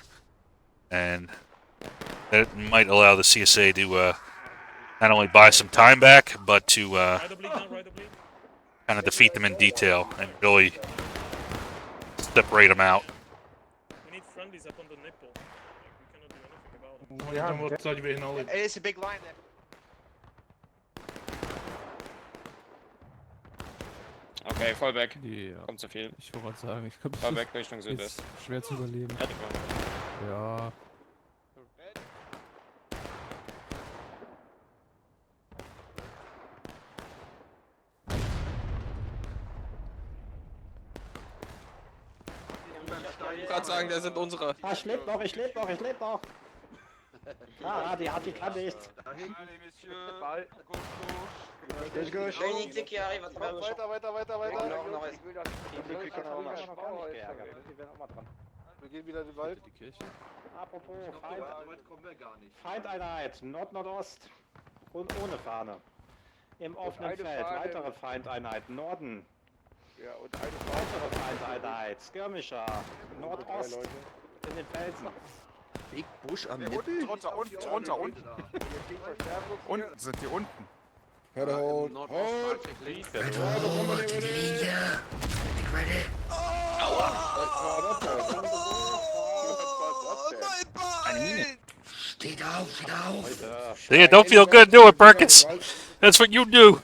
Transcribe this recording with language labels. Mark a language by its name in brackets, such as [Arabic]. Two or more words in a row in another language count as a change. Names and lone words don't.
[English] And that might allow the CSA to not only buy some time back, but to kind of defeat them in detail and really separate them out. We need friendlies up on the nipple. We cannot do anything about it. It is a big line there. Okay, Fallback. [German] Ja. Kommt zu viel. Ich wollte gerade sagen, ich glaube, Fallback Richtung Südwest. ist schwer zu überleben. Ja. Ich wollte gerade sagen, das sind unsere. Ah, ich lebe noch. Ah, die hat die Kante nicht. [French] Allez, messieurs. Unité qui arrive à travers le champ. [German] Weiter. [French] Nord-nord-est. [German] Wir gehen wieder in den Wald. Die Kirche. Apropos, Feindeinheit, Nord-Nordost und ohne Fahne. Im offenen Feld, weitere Feindeinheit, Norden. Ja, und Weitere Feindeinheit, Skirmisher, Nordost, in den Felsen. [English] Big Bush [German] am Nippel? Runter. Unten sind die unten. [English] Hold. See, don't feel good, do it, Perkins. That's what you do.